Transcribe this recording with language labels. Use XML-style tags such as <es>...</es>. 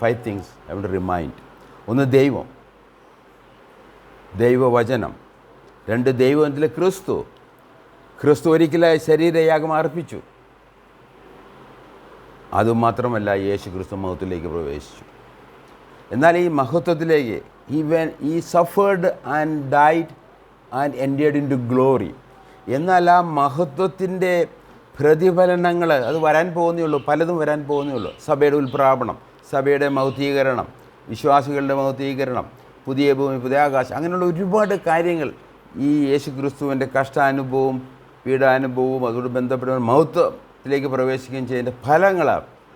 <en>5 things I want to remind. 1</en> <ml>ദൈവം, ദൈവവചനം. 2 ദൈവത്തിലെ ക്രിസ്തു ഒരിക്കലായി ശരീരയാഗം അർപ്പിച്ചു. അതുമാത്രമല്ല, യേശു ക്രിസ്തു മഹത്വത്തിലേക്ക് പ്രവേശിച്ചു. എന്നാൽ ഈ മഹത്വത്തിലേക്ക്</ml> <en>he suffered and died and entered into glory.</en> <ml>എന്നാൽ ആ മഹത്വത്തിൻ്റെ പ്രതിഫലനങ്ങൾ അത് വരാൻ പോകുന്നേ ഉള്ളൂ, പലതും വരാൻ പോകുന്നേ ഉള്ളൂ. സഭയുടെ ഉൽപ്രാപണം, സഭയുടെ മൗത്വീകരണം, വിശ്വാസികളുടെ മൗത്വീകരണം, പുതിയ ഭൂമി, പുതിയ ആകാശം, അങ്ങനെയുള്ള ഒരുപാട് കാര്യങ്ങൾ ഈ യേശുക്രിസ്തുവിൻ്റെ കഷ്ടാനുഭവവും പീഡാനുഭവവും അതോട് ബന്ധപ്പെട്ട മഹത്വത്തിലേക്ക് പ്രവേശിക്കുകയും ചെയ്യുന്നതിൻ്റെ ഫലങ്ങളാണ്.</ml>